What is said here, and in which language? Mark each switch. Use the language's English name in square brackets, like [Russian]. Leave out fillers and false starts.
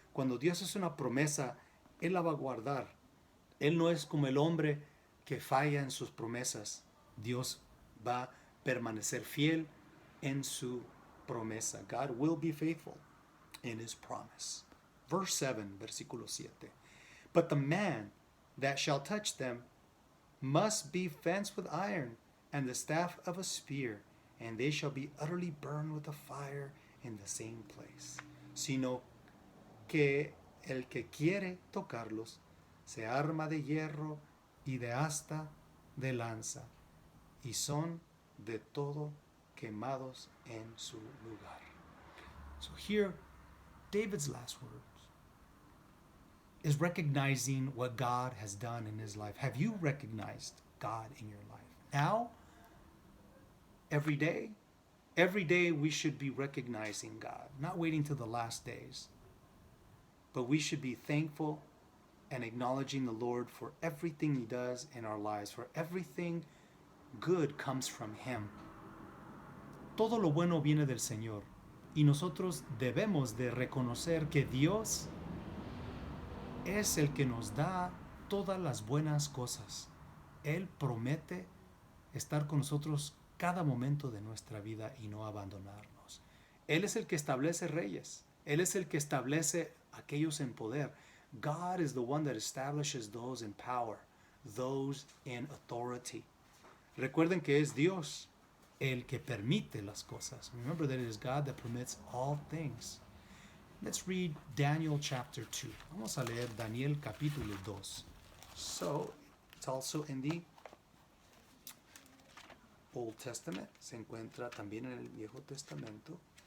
[Spanish] Cuando Dios hace una promesa, Él la va a guardar. Él no es como el hombre que falla en sus promesas. Dios va a permanecer fiel en su promesa. [English] God will be faithful in his promise. Verse 7, [Spanish] versículo 7. [English] But the man that shall touch them must be fenced with iron, and the staff of a spear, and they shall be utterly burned with a fire in the same place. [Spanish] Sino que el que quiere tocarlos se arma de hierro y de asta de lanza, y son de todo quemados en su lugar. [English] So here, David's last words is recognizing what God has done in his life. Have you recognized God in your life? Now, every day we should be recognizing God, not waiting till the last days. But we should be thankful and acknowledging the Lord for everything he does in our lives, for everything good comes from him. [Spanish] Todo lo bueno viene del Señor, y nosotros debemos de reconocer que Dios es el que nos da todas las buenas cosas. Él promete estar con nosotros cada momento de nuestra vida y no abandonarnos. Él es el que establece reyes. Él es el que establece aquellos en poder. [English] God is the one that establishes those in power, those in authority. [Spanish] Recuerden que es Dios el que permite las cosas. [English] Remember that it is God that permits all things. Let's read Daniel chapter 2. [Spanish] Vamos a leer Daniel capítulo 2. [English] So, it's also in the Old Testament. [Spanish] Se encuentra también en el Viejo Testamento.